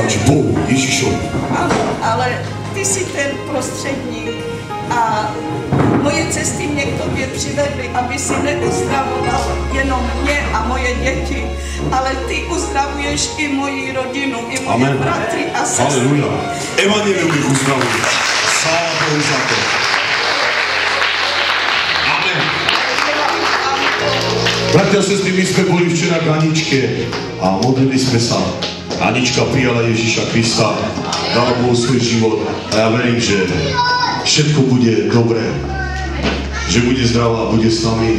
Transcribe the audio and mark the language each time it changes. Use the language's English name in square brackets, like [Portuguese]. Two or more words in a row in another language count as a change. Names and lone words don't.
[Czech] Ano, ale ty jsi ten prostředník a moje cesty mě k tobě přivedly, aby si neuzdravoval jenom mě a moje děti, ale ty uzdravuješ i moji rodinu, i moje bratry a sestry. Aleluja. [Slovak] Evangelium ich uzdravuje. Sláva Bohu za to. Amen. Bratia a sestry, my sme boli včera k Aničke a modlili sme sa. Anička prijala Ježíša Krista, dala mu svoj život a ja verím, že všetko bude dobré, že bude zdravá, bude s nami.